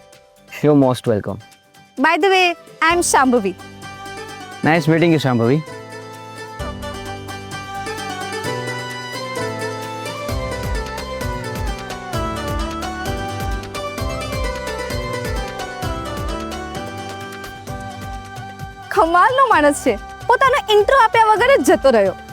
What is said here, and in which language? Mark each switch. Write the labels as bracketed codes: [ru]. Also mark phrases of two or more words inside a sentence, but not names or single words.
[en] You're most welcome. By the way, I am Shambhavi. Nice meeting you, Shambhavi. [gu] કમાલનો માણસ છે, પોતાનો ઇન્ટ્રો આપ્યા વગર જ જતો રહ્યો.